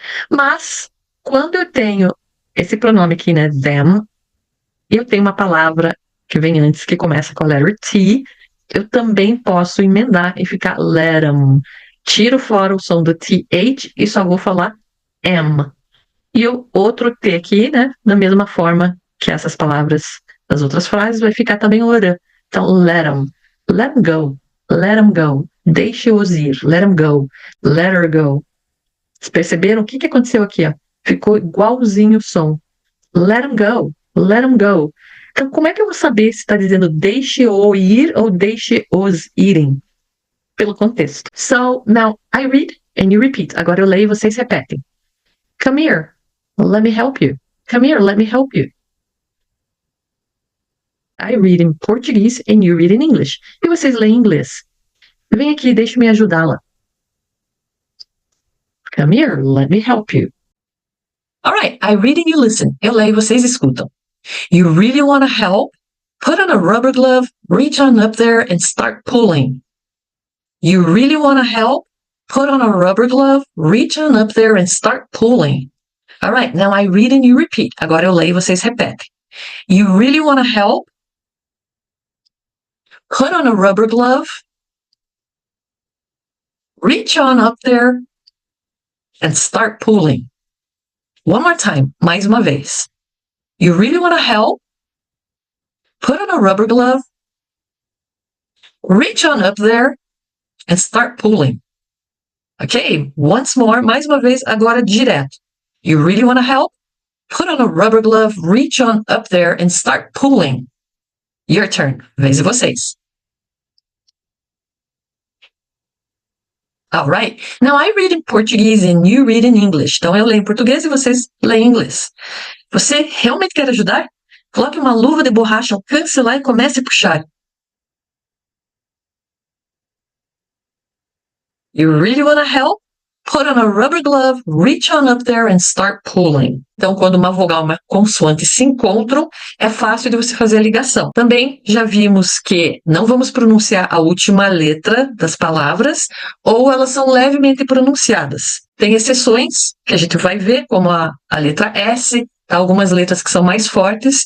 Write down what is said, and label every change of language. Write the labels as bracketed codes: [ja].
[pt] Mas, quando eu tenho esse pronome aqui, né, them, eu tenho uma palavra que vem antes, que começa com a letra T, eu também posso emendar e ficar let 'em. Tiro fora o som do TH e só vou falar M. E o outro T aqui, né, da mesma forma que essas palavras das outras frases, vai ficar também o R. Então, [en] let 'em go, let 'em go, [pt] deixe-os ir, [en] let 'em go, let her go. [pt] Vocês perceberam o que aconteceu aqui? Ó? Ficou igualzinho o som. [en] Let 'em go, let 'em go. [pt] Então, como é que eu vou saber se está dizendo deixe-o ir ou deixe-os irem? Pelo contexto. [en] So, now, I read and you repeat. [pt] Agora eu leio e vocês repetem. [en] Come here, let me help you. Come here, let me help you. I read in Portuguese and you read in English. [pt] E vocês leem em inglês. Vem aqui, deixe-me ajudá-la. [en] Come here, let me help you. Alright, I read and you listen. [pt] Eu leio e vocês escutam. [en] You really want to help? Put on a rubber glove, reach on up there and start pulling. You really want to help? Put on a rubber glove, reach on up there and start pulling. Alright, now I read and you repeat. [pt] Agora eu leio e vocês repetem. [en] You really want to help? Put on a rubber glove, reach on up there and start pulling. One more time, [pt] mais uma vez. [en] You really want to help? Put on a rubber glove, reach on up there and start pulling. Ok, once more, [pt] mais uma vez, agora direto. [en] You really want to help? Put on a rubber glove, reach on up there and start pulling. Your turn. [pt] Vez de vocês. [en] Alright, now I read in Portuguese and you read in English. [pt] Então eu leio em português e vocês leem em inglês. Você realmente quer ajudar? Coloque uma luva de borracha, alcance lá e comece a puxar. [en] You really want to help? Put on a rubber glove, reach on up there and start pulling. [pt] Então, quando uma vogal e uma consoante se encontram, é fácil de você fazer a ligação. Também já vimos que não vamos pronunciar a última letra das palavras, ou elas são levemente pronunciadas. Tem exceções que a gente vai ver, como a letra S, algumas letras que são mais fortes.